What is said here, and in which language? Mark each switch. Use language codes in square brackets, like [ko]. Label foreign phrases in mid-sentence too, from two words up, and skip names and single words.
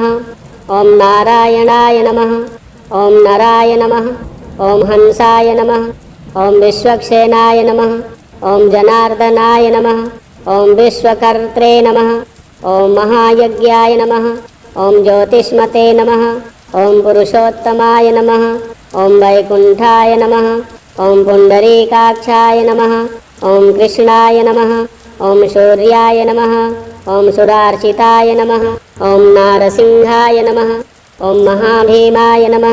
[sa] ఓం నారాయణాయ నమః. ఓం నరాయ నమః. ఓం హంసాయ నమః. ఓం విశ్వక్సేనాయ నమః. ఓం జనార్దనాయ నమః. ఓం విశ్వకర్త్రే నమః. ఓం మహాయజ్ఞాయ నమః. ఓం జ్యోతిష్మతే నమః. ॐ पुरुषोत्तमाय नमः। ॐ वैकुण्ठाय नमः। ॐ पुण्डरीकाक्षाय नमः। ॐ कृष्णाय नमः। ॐ शौर्याय नमः। ॐ सुरार्चिताय नमः। ॐ नारसिंहाय नमः। ॐ महाभीमाय नमः।